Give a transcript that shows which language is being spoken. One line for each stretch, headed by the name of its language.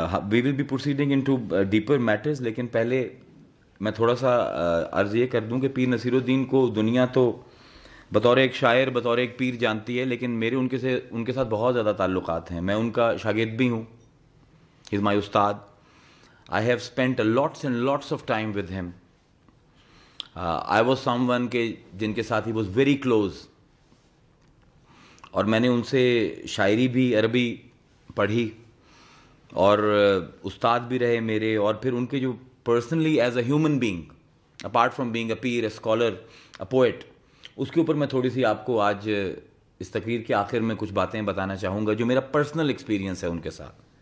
English: we will be proceeding into deeper matters,
Urdu: لیکن پہلے میں تھوڑا سا عرض یہ کر دوں کہ پیر نصیر الدین کو دنیا تو بطور ایک شاعر، بطور ایک پیر جانتی ہے، لیکن میرے ان کے ساتھ بہت زیادہ تعلقات ہیں. میں ان کا شاگرد بھی ہوں.
English: He is my استاد. I have spent lots and lots of time with him. I was someone
Urdu: جن کے ساتھ
English: he was very close.
Urdu: اور میں نے ان سے شاعری بھی عربی پڑھی اور استاد بھی رہے میرے, اور پھر ان کے جو
English: personally as a human being, apart from being a peer, a scholar, a poet,
Urdu: اس کے اوپر میں تھوڑی سی آپ کو آج اس تقریر کے آخر میں کچھ باتیں بتانا چاہوں گا جو میرا پرسنل ایکسپیرینس ہے ان کے ساتھ.